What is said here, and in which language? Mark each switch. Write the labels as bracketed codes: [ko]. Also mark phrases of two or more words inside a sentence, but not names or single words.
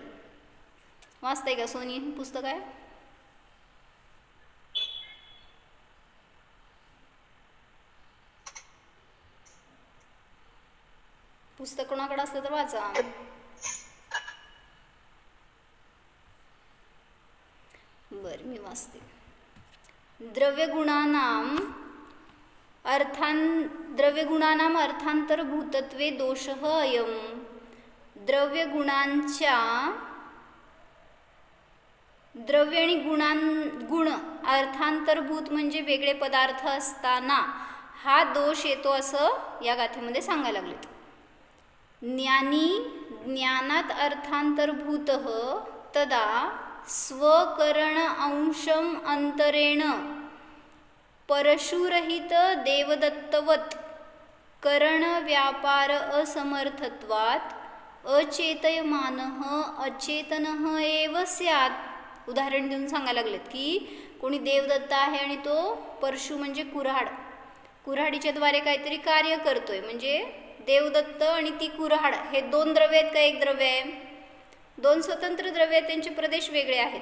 [mr] वाचताय का सोनी पुस्तक आहे. पुस्तक कोणाकडे असलं तर वाचा. बर मी वाचते. [sa] द्रव्यगुणानाम अर्थांतरभूतत्वे दोषः अयम [mr] द्रव्य आणि गुण अर्थांतरभूत म्हणजे वेगळे पदार्थ असताना हा दोष येतो असं या गाथेमध्ये सांगायला लागलेत. [sa] ज्ञानी ज्ञानात अर्थांतरभूत तदा स्वकरण अंशम अंतरेण परशुरहित देवदत्तवत करण व्यापार असमर्थत्वात अचेतयमानः अचेतनः एव स्यात्. [mr] उदाहरण देऊन सांगायला लागलेत की कोणी देवदत्त आहे आणि तो परशु म्हणजे कुऱ्हाडीच्या द्वारे काहीतरी कार्य करतोय, म्हणजे देवदत्त आणि ती कुऱ्हाड हे दोन द्रव्य आहेत का एक द्रव्य आहे? दोन स्वतंत्र द्रव्य आहेत, त्यांचे प्रदेश वेगळे आहेत.